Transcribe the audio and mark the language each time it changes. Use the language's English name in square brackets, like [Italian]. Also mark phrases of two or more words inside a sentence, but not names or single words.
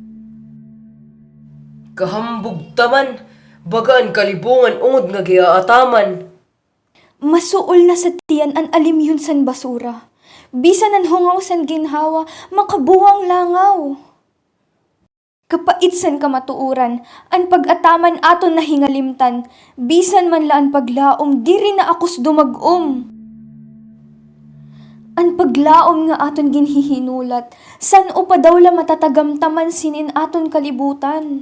[Waray] Kahambog taman, bagaan kalibungan ungod nga giaataman. Masuol na sa tiyan an alim yun san basura. Bisan ang hungaw san ginhawa, makabuwang langaw. Kapait san kamatuuran, an pag-ataman aton na hingalimtan, bisan man laan paglaom, diri na akos dumag-om. An paglaom nga aton ginhihinulat, san upadaw la matatagamtaman sinin aton kalibutan.